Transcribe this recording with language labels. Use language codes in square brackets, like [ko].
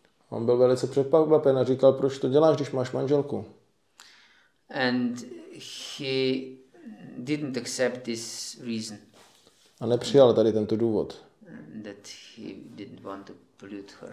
[cs] On byl velice překvapen a říkal, proč to děláš, když máš manželku. [en] And he didn't accept this reason. [cs] A nepřijal tady tento důvod. [en] That he didn't want to pollute her.